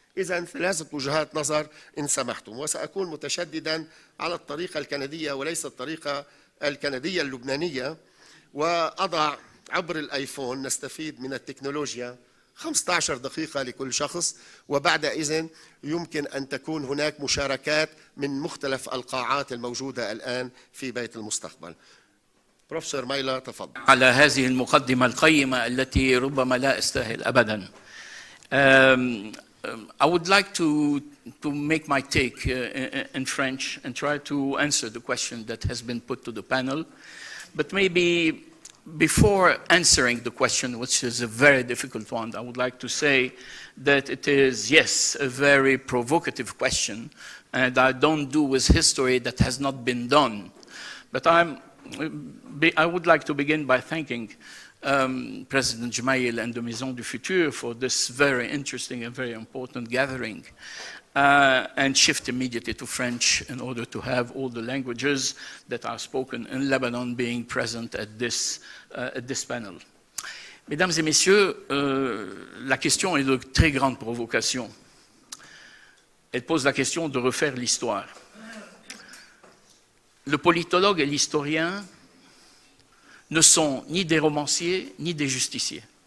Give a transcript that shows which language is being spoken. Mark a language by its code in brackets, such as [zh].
[ar] إذن ثلاثة وجهات نظر إن سمحتم، وسأكون متشددا على الطريقة الكندية وليس الطريقة الكندية اللبنانية، وأضع عبر الآيفون، نستفيد من التكنولوجيا، 15 دقيقة لكل شخص، وبعد إذن يمكن أن تكون هناك مشاركات من مختلف القاعات الموجودة الآن في بيت المستقبل. بروفيسور مايلا تفضل. على هذه المقدمة القيمة التي ربما لا أستاهل أبدا. [en] I would like to make my take in French and try to answer the question that has been put to the panel, but maybe before answering the question, which is a very difficult one, I would like to say that it is, yes, a very provocative question, and I don't do with history that has not been done. But I would like to begin by thanking President Gemayel and the Maison du Futur for this very interesting and very important gathering, and shift immediately to French in order to have all the languages that are spoken in Lebanon being present at this panel. [fr] Mesdames et messieurs, la question est de très grande provocation. Elle pose la question de refaire l'histoire. Le politologue et l'historien ne sont ni des romanciers ni des justiciers.